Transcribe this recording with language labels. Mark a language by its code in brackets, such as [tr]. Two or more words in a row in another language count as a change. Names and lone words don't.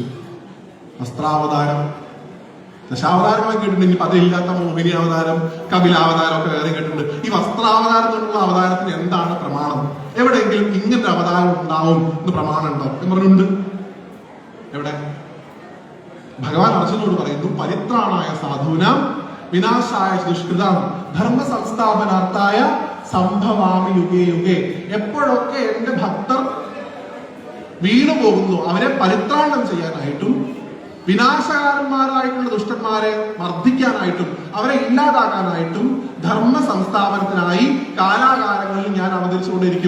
[ml] വസ്ത്രാവതാരം, ദശാവതാരങ്ങളെ കേട്ടിട്ടുണ്ട്. ഇനി പതില്ലാത്ത മോഹിനി അവതാരം, കപിലാവതാരം ഒക്കെ വേറെ കേട്ടിട്ടുണ്ട്. ഈ വസ്ത്രാവതാരം എന്നുള്ള അവതാരത്തിന് എന്താണ് പ്രമാണം? എവിടെയെങ്കിലും ഇങ്ങനത്തെ അവതാരം ഉണ്ടാവും എന്ന് പ്രമാണം ഉണ്ടോ എന്ന് പറഞ്ഞുണ്ട്. എവിടെ? ഭഗവാൻ അർജുനോട് പറയുന്നു [sa] परित्राणाय साधूनां विनाशाय दुष्कृताम् धर्म संस्थापनार्थाय सम्भवामि युगे युगे. [ml] എപ്പോഴൊക്കെ എന്റെ ഭക്തർ വീണു പോകുന്നു അവരെ പരിത്രാണം ചെയ്യാനായിട്ടും വിനാശകാരന്മാരായിട്ടുള്ള ദുഷ്ടന്മാരെ മർദ്ദിക്കാനായിട്ടും അവരെ ഇല്ലാതാക്കാനായിട്ടും ധർമ്മ സംസ്ഥാപനത്തിനായി കാലാകാലങ്ങളിൽ ഞാൻ അവതരിച്ചുകൊണ്ടിരിക്കും.